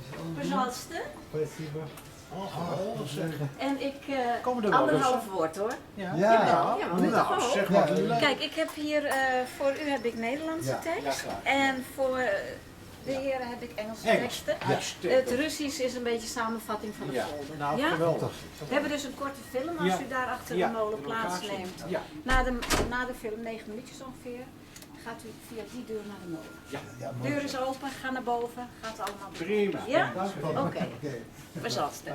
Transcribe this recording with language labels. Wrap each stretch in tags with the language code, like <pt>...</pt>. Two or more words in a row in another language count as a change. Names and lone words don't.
<ru>Пожалуйста. Спасибо.</ru> <nl>En ik, Komen er wel anderhalf woord hoor. Ja. Ja, moet ik toch Nou, wel? zeg maar. Kijk, ik heb hier, voor u heb ik Nederlandse tekst. En voor de heren heb ik Engelse teksten. Het Russisch is een beetje samenvatting van de folder. Nou, ja? geweldig. We hebben dus een korte film als u daar achter de molen plaatsneemt. Na de film, 9 minuutjes ongeveer, gaat u via die deur naar de molen. Ja, Deur is open, ga naar boven, gaat allemaal door. Prima. Ja? Dank u. Oké.</nl> <ru>Пожалуйста.</ru>